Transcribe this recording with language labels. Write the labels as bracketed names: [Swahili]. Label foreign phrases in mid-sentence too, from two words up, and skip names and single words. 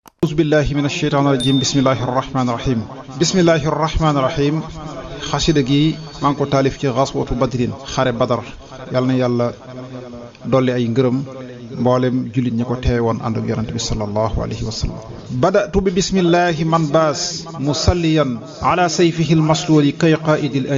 [Arabic] أعوذ بالله من الشيطان الرجيم بسم الله الرحمن الرحيم بسم الله الرحمن الرحيم [Wolof] xasida gi maa ngi ko taalif ci xaswatu badrin xare badar yàlla na yàlla dolli ay ngërëm mboolem jullit ñi ko teewe woon ànd ak yonent bi [Arabic] صلى الله عليه وسلم بدأت بـ بسم الله من باس مصليا على سيفه المسلول كي قائد ال